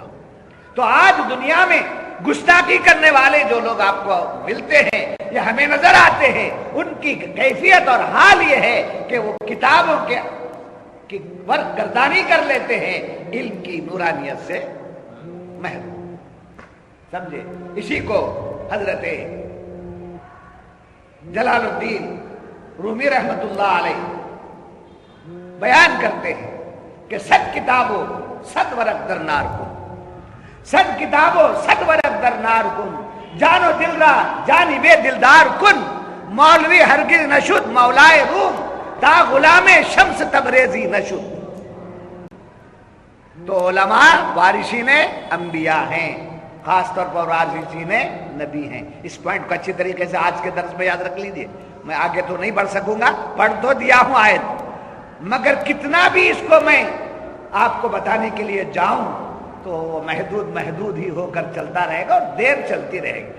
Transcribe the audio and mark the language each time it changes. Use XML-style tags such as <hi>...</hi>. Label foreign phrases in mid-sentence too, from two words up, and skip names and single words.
<ur>تو آج دنیا میں گستاخی کرنے والے جو لوگ آپ کو ملتے ہیں یا ہمیں نظر آتے ہیں، ان کی کیفیت اور حال یہ ہے کہ وہ کتابوں کے ورق گردانی کر لیتے ہیں، علم کی نورانیت سے محروم۔ سمجھے؟ اسی کو حضرت جلال الدین رومی رحمت اللہ علیہ بیان کرتے ہیں کہ</ur> <fa>صد کتابوں صد ورق در نار کن، صد کتابوں صد ورق در نار کن، جان و دل را جانی بے دلدار کن، مولوی ہرگز نشد مولائے روم، تا غلام شمس تبریزی نشد۔</fa> <ur>تو علماء وارثین انبیاء ہیں، خاص طور پر وارثین نبی ہیں۔ اس پوائنٹ کو اچھی طریقے سے آج کے درس میں یاد رکھ لیجئے۔ میں آگے تو نہیں بڑھ سکوں گا، پڑھ تو دیا ہوں آیت، مگر کتنا بھی اس کو میں آپ کو بتانے کے لیے جاؤں تو وہ محدود ہی ہو کر چلتا رہے گا، اور دیر چلتی رہے گی۔</ur>